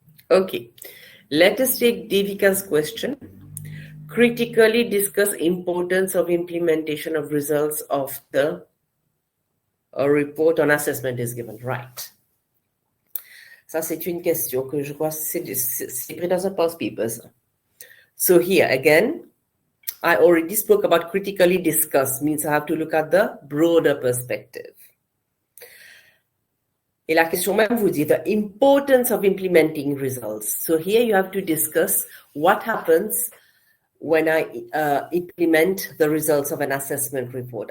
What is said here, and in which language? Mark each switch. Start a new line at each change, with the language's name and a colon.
English: Okay, let us take Devika's question. Critically discuss importance of implementation of results of the report on assessment is given. Right.
French: Ça, c'est une question que je crois c'est pris dans un past papers.
English: So here again, I already spoke about critically discuss, means I have to look at the broader perspective.
French: Et la question même vous dit,
English: the importance of implementing results. So here you have to discuss what happens when I implement the results of an assessment report.